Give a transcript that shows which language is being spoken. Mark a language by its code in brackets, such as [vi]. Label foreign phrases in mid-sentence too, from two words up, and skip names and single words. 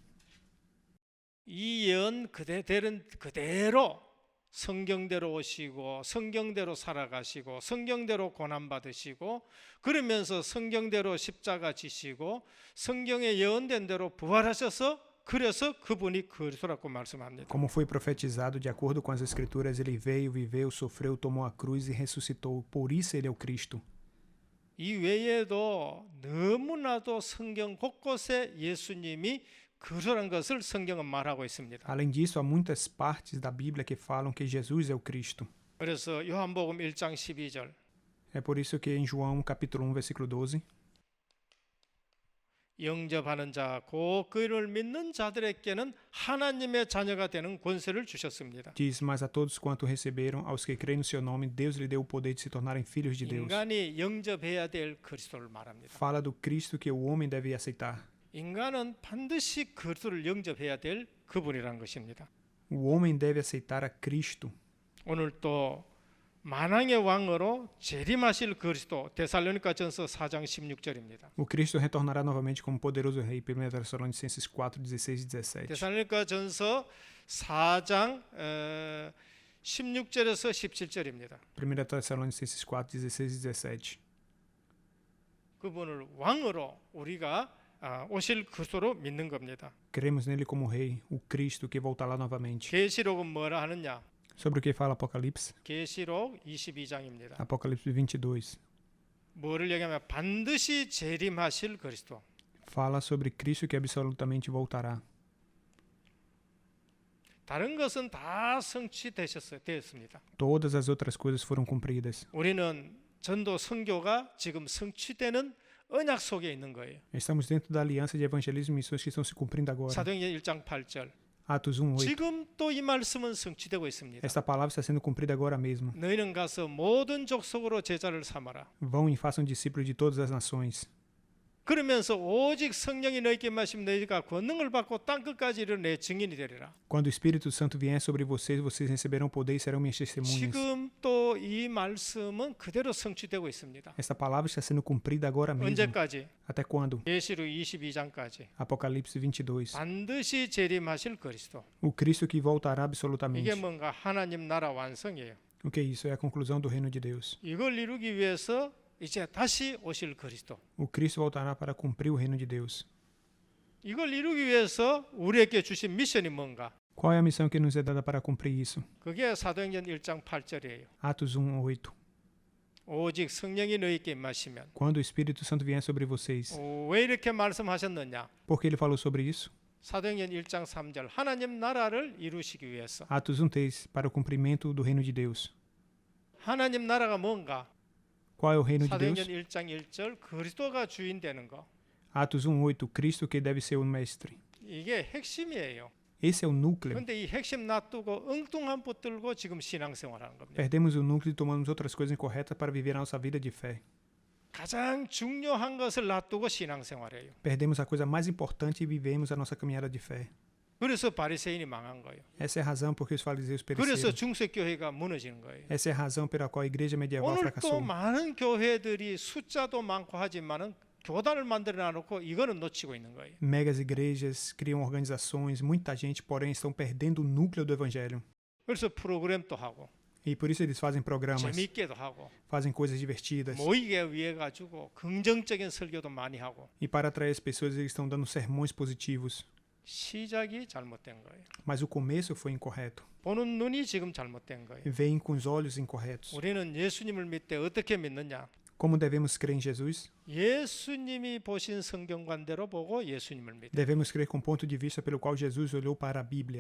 [ko] 이 예언 그대로 성경대로 오시고 성경대로 살아가시고 성경대로 고난받으시고 그러면서 성경대로 십자가 지시고 성경에 예언된 대로 부활하셔서 그래서 그분이 그리스도라고 말씀합니다. [pt] Como foi profetizado, de acordo com as Escrituras, ele veio, viveu, sofreu, tomou a cruz e ressuscitou. Por isso ele é o Cristo. [ko] 이 외에도 너무나도 성경 곳곳에 예수님이 그리스도라는 것을 성경은 말하고 있습니다. [pt] Além disso, há muitas partes da Bíblia que falam que Jesus é o Cristo. [ko] 그래서 요한복음 1장 12절 [pt] É por isso que em João, capítulo 1, versículo 12, [ko] 영접하는 자, 곧 그를 믿는 자들에게는 하나님의 자녀가 되는 권세를 주셨습니다. [pt] diz: Mas a todos quanto receberam, aos que creem no seu nome, Deus lhe deu o poder de se tornarem filhos de Deus. [ko] 인간이 영접해야 될 그리스도를 말합니다. [pt] Fala do Cristo que o homem deve aceitar. [ko] 인간은 반드시 그리스도를 영접해야 될 그분이라는 것입니다. [pt] O homem deve aceitar a Cristo. [ko] 오늘 또 만왕의 왕으로 재림하실 그리스도 데살로니가전서 4장 16절입니다. [pt] O Cristo retornará novamente como poderoso rei. 1 Tessalonicenses 4, 16 e 17. [ko] 데살로니가전서 4장 16절에서 17절입니다. [pt] 1 Tessalonicenses 4, 16 e 17. [ko] 그분을 왕으로 우리가 오실 그리스도로 믿는 겁니다. [pt] Cremos nele como rei, o Cristo que voltará novamente. [ko] 계시록은 뭐라 하느냐? [pt] Sobre o que fala Apocalipse? [ko] 계시록 22장입니다. [pt] Apocalipse 22. [ko] 뭐를 얘기하면 반드시 재림하실 그리스도. [pt] Fala sobre Cristo que absolutamente voltará. [ko] 다른 것은 다 성취되었습니다. [pt] Todas as outras coisas foram cumpridas. [ko] 우리는 전도 선교가 지금 성취되는 언약 속에 있는 거예요. [pt] Estamos dentro da aliança de evangelismo e missões que estão se cumprindo agora. [ko] 사도행전 1장 8절. [pt] Atos 1:8. [ko] 지금 또 이 말씀은 성취되고 있습니다. [pt] Esta palavra está sendo cumprida agora mesmo. [ko] 너희는 가서 모든 족속으로 제자를 삼아라. [pt] Vão e façam discípulos de todas as nações. [ko] 그러면서 오직 성령이 너희에게 임하시면 너희가 권능을 받고 땅 끝까지 이르러 내 증인이 되리라. [pt] Quando o Espírito Santo vier sobre vocês, vocês receberão poder e serão minhas testemunhas. [ko] 지금 또 이 말씀은 그대로 성취되고 있습니다. [pt] Esta palavra está sendo cumprida agora mesmo. [ko] 언제까지? [pt] Até quando? [ko] 계시록 22장까지. [pt] Apocalipse 22. [ko] 반드시 재림하실 그리스도. [pt] O Cristo que voltará [ko] 이게 [pt] absolutamente. [ko] 뭔가 하나님 나라 완성이에요. [pt] O que é isso? É a conclusão do reino de Deus. [ko] 이걸 이루기 위해서 이제 다시 오실 그리스도. [pt] O Cristo voltará para cumprir o reino de Deus. [ko] 이걸 이루기 위해서 우리에게 주신 미션이 뭔가? [pt] Qual é a missão que nos é dada para cumprir isso? [ko] 그게 사도행전 1장 8절이에요. [pt] Atos 1:8. [ko] 오직 성령이 너희에게 임하시면. [pt] Quando o Espírito Santo vier sobre vocês. [ko] 왜 이렇게 말씀하셨느냐? [pt] Por que ele falou sobre isso? [ko] 사도행전 1장 3절 하나님 나라를 이루시기 위해서. [pt] Atos 1:3 para o cumprimento do reino de Deus. [ko] 하나님 나라가 뭔가? [pt] Qual é o reino de Deus? [ko] 사도행전 1장 1절 그리스도가 주인 되는 거. [pt] Atos 1:8 Cristo que deve ser o mestre. [ko] 이게 핵심이에요. [pt] Esse é o núcleo. [ko] 그런데 이 핵심 놔두고 엉뚱한 붙들고 지금 신앙생활하는 겁니다. [pt] Perdemos o núcleo e tomamos outras coisas incorretas para viver a nossa vida de fé. [ko] 가장 중요한 것을 놔두고 신앙생활해요. [pt] Perdemos a coisa mais importante e vivemos a nossa caminhada de fé. [ko] 그래서 바리새인이 망한 거예요. [pt] Essa é a razão por que os fariseus [ko] 그래서 [pt] pereceram. [ko] 중세교회가 무너지는 거예요. [pt] Essa é a razão pela qual a igreja medieval [ko] 오늘 또 [pt] fracassou. [ko] 많은 교회들이 숫자도 많고 하지만은 교단을 만들어 놔놓고 이거는 놓치고 있는 거예요. [pt] Megas igrejas criam organizações, muita gente, porém, estão perdendo o núcleo do evangelho. [ko] 그래서 프로그램도 하고 [pt] E por isso eles fazem programas, [ko] 재미있게도 하고 [pt] fazem coisas divertidas. [ko] 모이게 위해 가지고 긍정적인 설교도 많이 하고 [pt] E para atrair as pessoas, eles estão dando sermões positivos. [ko] 시작이 잘못된 거예요. [pt] Mas o começo foi incorreto. [ko] 보는 눈이 지금 잘못된 거예요. [pt] Veem com os olhos incorretos. [ko] 우리는 예수님을 믿되 어떻게 믿느냐? [pt] Como devemos crer em Jesus? [ko] 예수님이 보신 성경관대로 보고 예수님을 믿어. [pt] Devemos crer com o ponto de vista pelo qual Jesus olhou para a Bíblia.